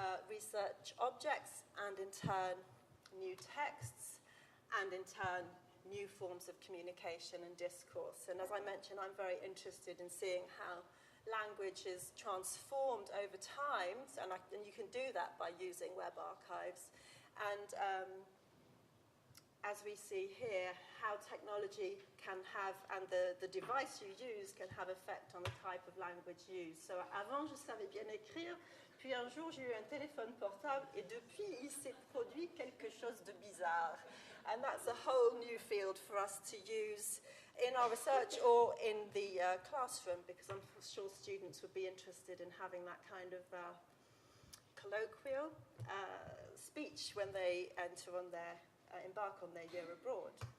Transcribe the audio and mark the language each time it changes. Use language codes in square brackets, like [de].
[en] research objects and in turn new texts and in turn new forms of communication and discourse. And as I mentioned, I'm very interested in seeing how language is transformed over time, and you can do that by using web archives. And as we see here, how technology can have, and the device you use can have effect on the type of language used. [fr] So avant, je savais bien écrire, puis un jour j'ai eu un téléphone portable, et depuis il s'est produit quelque chose de bizarre. [en] And that's a whole new field for us to use in our research or in the classroom, because I'm sure students would be interested in having that kind of colloquial speech when they enter on their embark on their year abroad.